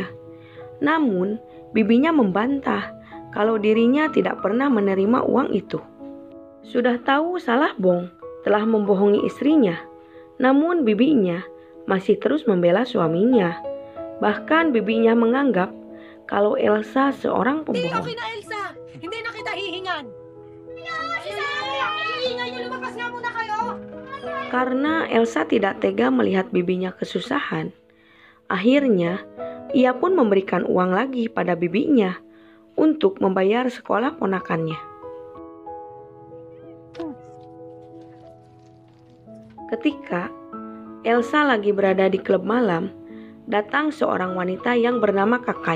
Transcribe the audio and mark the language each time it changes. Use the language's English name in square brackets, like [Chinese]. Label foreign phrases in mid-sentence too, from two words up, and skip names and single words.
[Indonesian] Namun, bibinya membantah kalau dirinya tidak pernah menerima uang itu. Sudah tahu salah Bong telah membohongi istrinya, namun bibinya masih terus membela suaminya. Bahkan bibinya menganggap kalau Elsa seorang [Filipino] Hindi [Indonesian] pembohong. [Filipino] okay na, Elsa! Hindi na kita hihingan! Hihingan nyo, lumabas nga muna kayo! [Indonesian] Karena Elsa tidak tega melihat bibinya kesusahan, akhirnya ia pun memberikan uang lagi pada bibinya untuk membayar sekolah ponakannya. Ketika Elsa lagi berada di klub malam, datang seorang wanita yang bernama Kakai.